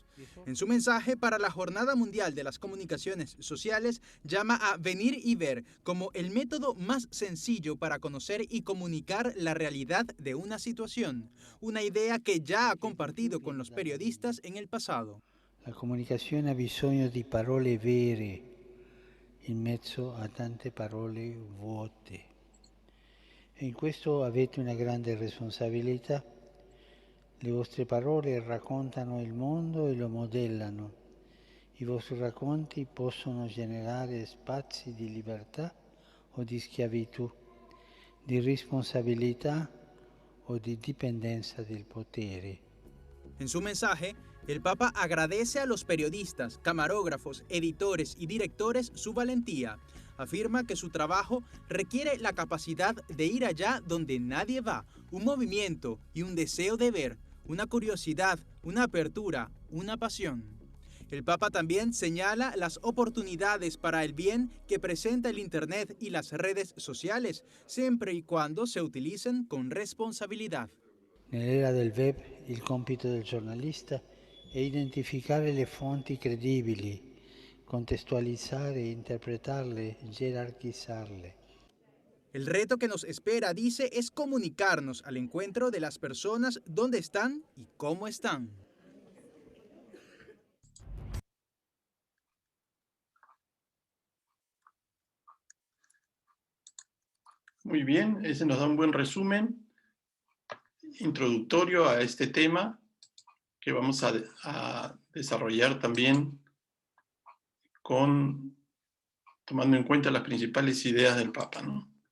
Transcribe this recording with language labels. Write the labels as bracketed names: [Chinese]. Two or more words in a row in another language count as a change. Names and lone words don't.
[Spanish] En su mensaje para la Jornada Mundial de las Comunicaciones Sociales, llama a venir y ver como el método más sencillo para conocer y comunicar la realidad de una situación, una idea que ya ha compartido con los periodistas en el pasado. [Italian] La comunicazione ha bisogno di parole vere in mezzo a tante parole vuote. E in questo avete una grande responsabilità. Le vostre parole raccontano il mondo e lo modellano. I vostri racconti possono generare spazi di libertà o di schiavitù, di responsabilità o di dipendenza del potere. [Spanish] En su mensaje, El Papa agradece a los periodistas, camarógrafos, editores y directores su valentía. Afirma que su trabajo requiere la capacidad de ir allá donde nadie va, un movimiento y un deseo de ver, una curiosidad, una apertura, una pasión. El Papa también señala las oportunidades para el bien que presenta el Internet y las redes sociales, siempre y cuando se utilicen con responsabilidad. [Italian] Nell'era del web il compito del giornalista è identificare le fonti credibili, contestualizzare, interpretarle, gerarchizzarle. [Spanish] El reto que nos espera, dice, es comunicarnos al encuentro de las personas dónde están y cómo están. Muy bien, ese nos da un buen resumen introductorio a este tema que vamos a desarrollar también tomando en cuenta las principales ideas del Papa, ¿no?